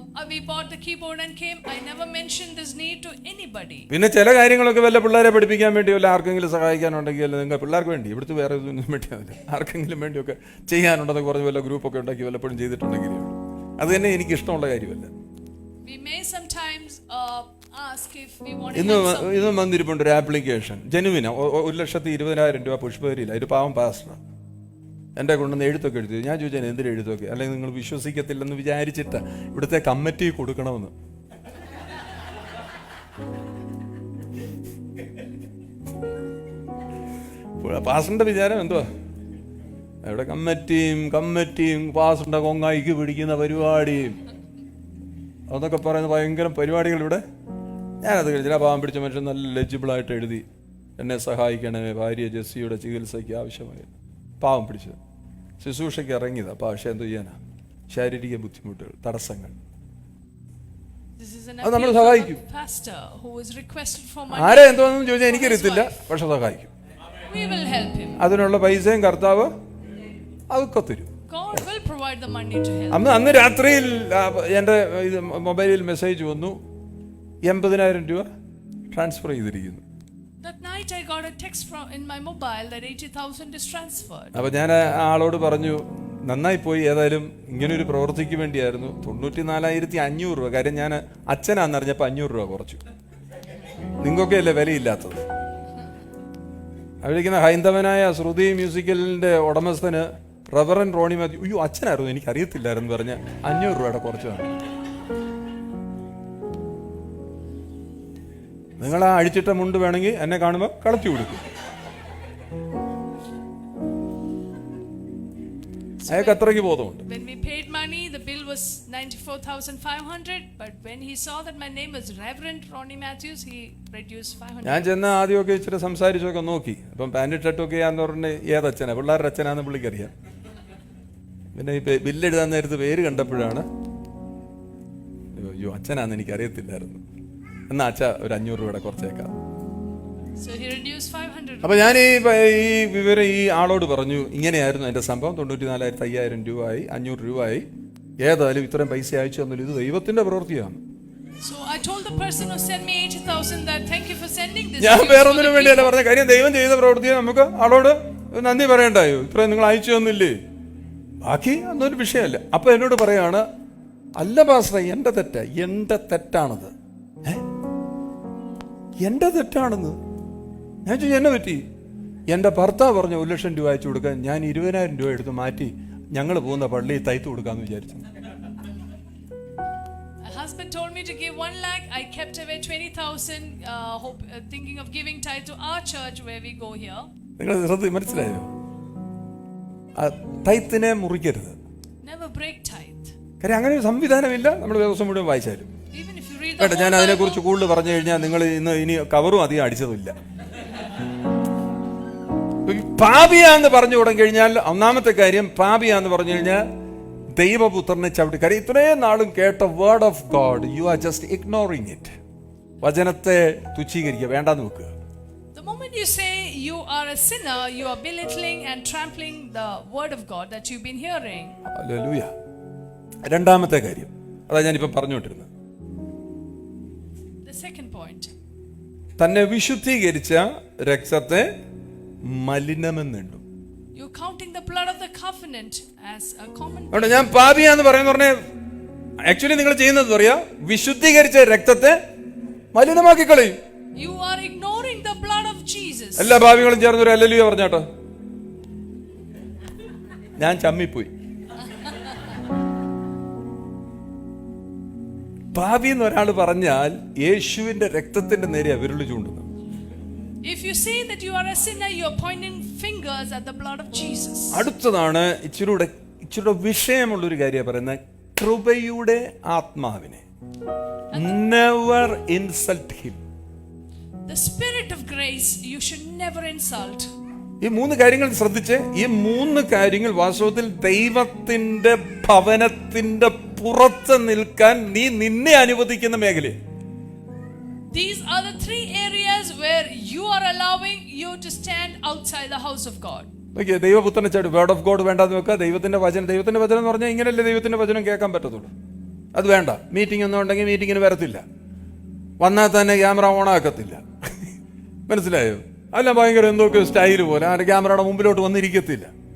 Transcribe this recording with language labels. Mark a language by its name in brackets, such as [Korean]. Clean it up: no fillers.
[English] We bought the keyboard and came. I never mentioned this need to anybody. [Malayalam] പിന്നെ ചില കാര്യങ്ങളൊക്കെ വല്ല പിള്ളേരെ പഠിപ്പിക്കാൻ വേണ്ടി വല്ല ആർക്കെങ്കിലും സഹായിക്കാനുണ്ടെങ്കിൽ നിങ്ങൾ പിള്ളേർക്ക് വേണ്ടി, ഇവിടുത്തെ വേറെ ഇതൊന്നും വേണ്ടിയാവില്ല, ആർക്കെങ്കിലും വേണ്ടിയൊക്കെ ചെയ്യാനുണ്ടെന്ന് കുറച്ച് വല്ല ഗ്രൂപ്പൊക്കെ ഉണ്ടാക്കി വല്ലപ്പോഴും ചെയ്തിട്ടുണ്ടെങ്കിൽ അത് തന്നെ എനിക്ക് ഇഷ്ടമുള്ള കാര്യമല്ല. [English] We may sometimes ask if we want to [Malayalam] ഇന്ന് [English] help someone. [Malayalam] ഇന്ന് വന്നിരിപ്പുണ്ട് ഒരു ആപ്ലിക്കേഷൻ. ജനുവിന 1,20,000 രൂപ പുഷ്പകരിയില്ല. ഒരു പാവം പാസ്റ്റർ എൻ്റെ കൊണ്ടുവന്ന് എഴുത്തൊക്കെ എഴുതി. ഞാൻ ചോദിച്ചാൽ എന്തിനു എഴുത്തൊക്കെ, അല്ലെങ്കിൽ നിങ്ങൾ വിശ്വസിക്കത്തില്ലെന്ന് വിചാരിച്ചിട്ട് ഇവിടുത്തെ കമ്മിറ്റി കൊടുക്കണമെന്ന്. പാസ്റ്ററിന്റെ വിചാരം എന്തുവാ? ഇവിടെ കമ്മിറ്റിയും പാസ്റ്ററിന്റെ കൊങ്ങായിക്ക് പിടിക്കുന്ന പരിപാടിയും അതൊക്കെ പറയുന്ന ഭയങ്കര പരിപാടികൾ ഇവിടെ. ഞാനത് കഴിഞ്ഞില്ല. പാവം പിടിച്ച മനുഷ്യൻ നല്ല ലെജിബിളായിട്ട് എഴുതി, എന്നെ സഹായിക്കണമേ, ഭാര്യ ജെസ്സിയുടെ ചികിത്സയ്ക്ക് ആവശ്യമായി. പാവം പിടിച്ചത് ശുശ്രൂഷയ്ക്ക് ഇറങ്ങിയതാ. പക്ഷേ എന്തോ ചെയ്യാനാ, ശാരീരിക ബുദ്ധിമുട്ടുകൾ, തടസ്സങ്ങൾ. [English] This is an [Malayalam] അത് നമ്മൾ [English] appeal from [Malayalam] സഹായിക്കും. [English] a pastor who is requested for money. [Malayalam] ആരെ എന്തോന്നും ചോദിച്ചാൽ എനിക്കറിയത്തില്ല, പക്ഷെ സഹായിക്കും. [English] We will help him. [Malayalam] അതിനുള്ള പൈസയും കർത്താവ് അതൊക്കെ തരും. [English] God will provide the money to help. [Malayalam] അന്ന് രാത്രിയിൽ എൻ്റെ മൊബൈലിൽ മെസ്സേജ് വന്നു, 80,000 രൂപ ട്രാൻസ്ഫർ ചെയ്തിരിക്കുന്നു. [English] That night I got a text from in my mobile that 80,000 is transferred. [Malayalam] അപ്പോൾ ഞാൻ ആളോട് പറഞ്ഞു, നന്നായി പോയി, ഏതായാലും ഇങ്ങനൊരു പ്രവൃത്തിക്ക് വേണ്ടിയായിരുന്നു. 94,500 രൂപ. കാര്യം ഞാൻ അച്ഛനാന്നറിഞ്ഞപ്പോൾ 500 രൂപ കുറച്ചു. നിങ്ങൾക്കൊക്കെ അല്ലേ വിലയില്ലാത്തത്. അവിടേക്കുന്ന ഹൈന്ദവനായ ശ്രുതി മ്യൂസിക്കലിൻ്റെ ഉടമസ്ഥന് റവറൻ റോണി മാത്യു, അയ്യോ അച്ഛനായിരുന്നു എനിക്കറിയത്തില്ലായിരുന്നു പറഞ്ഞ് 500 രൂപയുടെ കുറച്ചാണ്. നിങ്ങൾ ആ അഴിച്ചിട്ട മുണ്ട് വേണമെങ്കിൽ എന്നെ കാണുമ്പോൾ കളത്തി കൊടുക്കും. അയാൾക്ക് അത്രയ്ക്ക് ബോധമുണ്ട്. [English] When we paid money, the bill was was 94,500, but when he saw that my name was Reverend Ronnie Matthews, he reduced 500. [Malayalam] ഞാൻ ചെന്ന് ആദ്യമൊക്കെ ഇച്ചിരി സംസാരിച്ചൊക്കെ നോക്കി. അപ്പം പാൻറ് ഷർട്ടൊക്കെ ആന്ന് പറഞ്ഞ് ഏതച്ഛനാ, പിള്ളേരുടെ അച്ഛനാന്ന് പുള്ളിക്കറിയാം. പിന്നെ ഈ ബില്ലെഴുതാൻ നേരത്ത് പേര് കണ്ടപ്പോഴാണ് അയ്യോ അച്ഛനാന്ന് എനിക്കറിയത്തില്ലായിരുന്നു. എന്നാ അച്ഛ ഒരു 500 രൂപയുടെ കുറച്ചേക്കാം. [English] So he reduced 500. [Malayalam] അപ്പൊ ഞാൻ ഈ വിവരം ഈ ആളോട് പറഞ്ഞു. ഇങ്ങനെയായിരുന്നു എന്റെ സംഭവം. 94,500 രൂപയായി, 500 രൂപയായി. ഏതായാലും ഇത്രയും പൈസ അയച്ചു തന്നില്ല, ഇത് ദൈവത്തിന്റെ പ്രവൃത്തിയാണ്. [English] So I told the person who sent me 80,000 that thank you for sending this. [Malayalam] ഞാൻ വേറൊന്നിനും വേണ്ടിയല്ല പറഞ്ഞ കാര്യം, ദൈവം ചെയ്ത പ്രവൃത്തിയെ നമുക്ക് ആളോട് നന്ദി പറയണ്ടായോ? ഇത്രയും നിങ്ങൾ അയച്ചു തന്നില്ലേ, ബാക്കി അതൊരു വിഷയമല്ല. അപ്പൊ എന്നോട് പറയാണ്, അല്ല പാസ്റ്ററെ എന്റെ തെറ്റാ, എന്റെ തെറ്റാണത്. എന്റെ തെറ്റാണെന്ന് ഞാൻ ചോദിച്ചു, എന്നെ പറ്റി? എന്റെ ഭർത്താവ് പറഞ്ഞ 1,00,000 രൂപ അയച്ചു കൊടുക്കാൻ ഞാൻ 20,000 രൂപ എടുത്ത് മാറ്റി ഞങ്ങൾ പോകുന്ന പള്ളിയിൽ തയ്ത്ത് കൊടുക്കാന്ന് വിചാരിച്ചു. [English] Husband told me to give 1 lakh. I kept away 20,000, thinking of giving tithe to our church where we go here. [Malayalam] നിങ്ങൾ മനസ്സിലായോ? തയ്ത്തിനെ മുറിക്കരുത്. [English] Never break tithe. [Malayalam] കാര്യം അങ്ങനെ ഒരു സംവിധാനമില്ല. നമ്മൾ ദിവസം മുഴുവൻ വായിച്ചാലും [English] Even if you read the [Malayalam] കേട്ടോ. ഞാൻ [English] whole [Malayalam] അതിനെക്കുറിച്ച് കൂടുതൽ പറഞ്ഞു കഴിഞ്ഞാൽ നിങ്ങൾ ഇനി കവറും അധികം അടിച്ചതുമില്ല. പാപിയാന്ന് പറഞ്ഞു തുടങ്ങി കഴിഞ്ഞാൽ ഒന്നാമത്തെ കാര്യം, പാപിയാന്ന് പറഞ്ഞു കഴിഞ്ഞാൽ ദൈവപുത്രനെ ചവിട്ടി. കാര്യം ഇത്രയും നാളും കേട്ട [English] Word of God, you are just ignoring it. [Malayalam] വചനത്തെ തുച്ഛീകരിക്കുക, വേണ്ടാന്ന് വെക്കുക. [English] The moment you say you are a sinner, you are belittling and trampling the word of God that you've been hearing. [Malayalam] Hallelujah. രണ്ടാമത്തെ കാര്യം, അതാ ഞാനിപ്പം പറഞ്ഞുകൊണ്ടിരുന്നത്. [English] The second point. [Malayalam] തന്നെ വിശുദ്ധീകരിച്ച രക്തത്തെ മലിനമെന്നുണ്ട്. [English] You're counting the blood of the covenant as a common. [Malayalam] ഞാൻ പാപിയാന്ന് പറയുന്ന പറഞ്ഞ actually നിങ്ങൾ ചെയ്യുന്നത് പറയാ, വിശുദ്ധീകരിച്ച രക്തത്തെ മലിനമാക്കി കളയും. [English] You are ignoring the blood of Jesus. [Malayalam] എല്ലാ പാപികളും ചേർന്ന് ഒരു ഹല്ലേലൂയ പറഞ്ഞാട്ടോ. ഞാൻ ചമ്മിപ്പോയി. പാപി എന്ന് ഒരാൾ പറഞ്ഞാൽ യേശുവിന്റെ രക്തത്തിന്റെ നേരെ വിരൽ ചൂണ്ടുന്നു. [English] If you say that you are a sinner, you are pointing fingers at the blood of Jesus. [Malayalam] അടുത്തതാണ് ഇച്ചിരൂടെ വിഷയമുള്ളൊരു കാര്യം പറയുന്നത്, കൃപയുടെ ആത്മാവിനെ. [English] Never insult him. The spirit of grace you should never insult. [Malayalam] ഈ 3 കാര്യങ്ങൾ ശ്രദ്ധിച്ച്, ഈ 3 കാര്യങ്ങൾ വാസ്തവത്തിൽ ദൈവത്തിന്റെ ഭവനത്തിന്റെ പുറത്ത് നിൽക്കാൻ നീ നിന്നെ അനുവദിക്കുന്ന മേഖല. [English] These are the 3 areas where you are allowing you to stand outside the house of God. [Malayalam] Okay, ദൈവപുത്രനെ ചാടി [English] word of God [Malayalam] വേണ്ടാന്ന് വെക്കുക. ദൈവത്തിന്റെ വചനം എന്ന് പറഞ്ഞാൽ ഇങ്ങനെയല്ലേ ദൈവത്തിന്റെ വചനം കേൾക്കാൻ പറ്റത്തുള്ളൂ. അത് വേണ്ട. മീറ്റിംഗ് ഒന്നും ഉണ്ടെങ്കിൽ മീറ്റിങ്ങിന് വരത്തില്ല, വന്നാൽ തന്നെ ക്യാമറ ഓണാക്കത്തില്ല. മനസ്സിലായോ? അല്ല ഭയങ്കര എന്തൊക്കെ സ്റ്റൈല് പോലെ ആ ക്യാമറയുടെ മുമ്പിലോട്ട് വന്നിരിക്കത്തില്ല.